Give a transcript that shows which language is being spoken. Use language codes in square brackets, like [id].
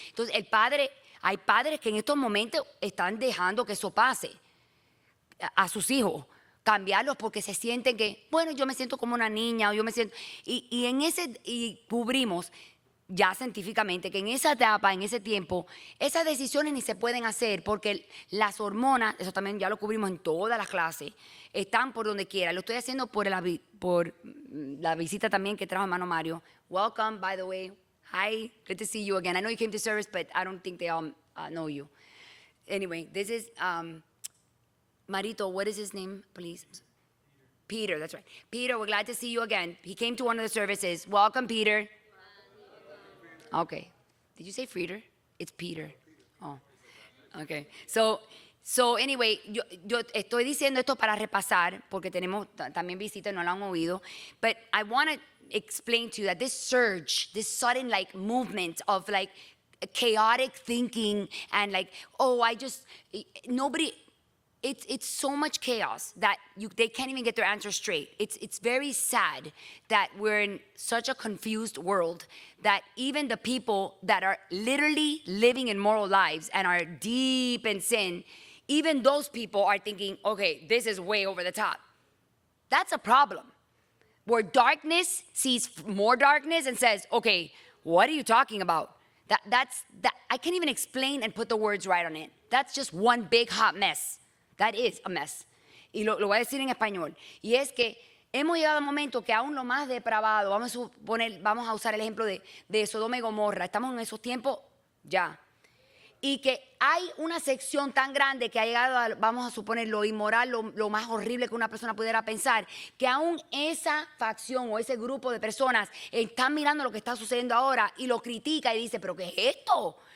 [es] Entonces, hay padres que en estos momentos están dejando que eso pase a sus hijos, cambiarlos porque se sienten que, bueno, yo me siento como una niña o yo me siento, y cubrimos ya científicamente que en esa etapa, en ese tiempo, esas decisiones ni se pueden hacer porque las hormonas, eso también ya lo cubrimos en todas las clases, están por donde quiera. Lo estoy haciendo por la visita también que trajo hermano Mario. [en] Welcome, by the way. Hi, good to see you again. I know you came to service, but I don't think they all know you. Anyway, this is Marito, what is his name, please? Peter, that's right. Peter, we're glad to see you again. He came to one of the services. Welcome, Peter. Okay. Did you say Frieder? It's Peter. Oh, okay. So anyway, [es] yo estoy diciendo esto para repasar, porque tenemos también visitas, no lo han oído. [en] But I want to explain to you that this surge, this sudden like movement of like chaotic thinking and like, oh, nobody... It's so much chaos that they can't even get their answer straight. It's very sad that we're in such a confused world that even the people that are literally living immoral lives and are deep in sin, even those people are thinking, okay, this is way over the top. That's a problem. Where darkness sees more darkness and says, okay, what are you talking about? That's I can't even explain and put the words right on it. That's just one big hot mess. That is a mess. [es] Y lo voy a decir en español. Y es que hemos llegado a un momento que aún lo más depravado, vamos a usar el ejemplo de Sodoma y Gomorra, estamos en esos tiempos ya. Y que hay una sección tan grande que ha llegado a, vamos a suponer, lo inmoral, lo más horrible que una persona pudiera pensar, que aún esa facción o ese grupo de personas están mirando lo que está sucediendo ahora y lo critica y dice, ¿pero qué es esto?